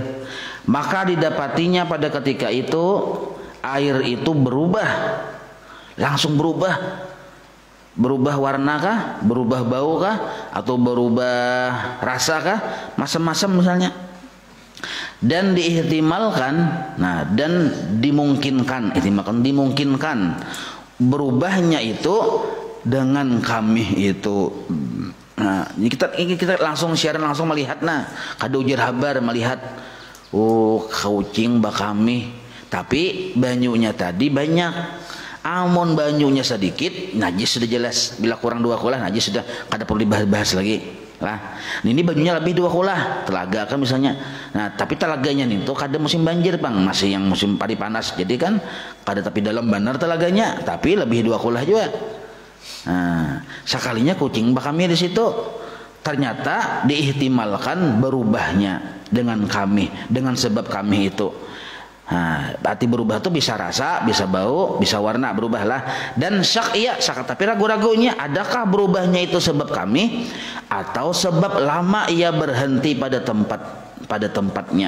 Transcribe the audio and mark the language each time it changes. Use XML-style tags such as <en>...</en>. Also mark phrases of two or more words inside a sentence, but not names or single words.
<id>Maka didapatinya pada ketika itu air itu berubah, langsung berubah warna kah, berubah bau kah, atau berubah rasa kah, macam-macam misalnya. Dan diihtimalkan, nah dan dimungkinkan, dimungkinkan berubahnya itu dengan kami itu.</id> <bjn>Nah, ini kita langsung siaran langsung melihat, nah kada ujar habar melihat, oh kucing bakami, tapi banyunya tadi banyak. Amun banyunya sedikit, najis sudah jelas.</bjn> <id>Bila kurang 2 kulah najis sudah, kada perlu dibahas lagi.</id> <bjn>Lah, ini banyunya lebih 2 kulah, telaga kan misalnya. Nah, tapi telaganya nih tuh kada musim banjir, Bang. Masih yang musim padi panas. Jadi kan kada tapi dalam benar telaganya, tapi lebih 2 kulah juga. Nah, sekalinya kucing bakami di situ.</bjn> <id>Ternyata diihtimalkan berubahnya dengan kami, dengan sebab kami itu. Nah, berarti berubah tuh bisa rasa, bisa bau, bisa warna, berubahlah. Dan syak iya, syak tapi ragu-ragunya adakah berubahnya itu sebab kami atau sebab lama ia berhenti pada tempatnya.</id>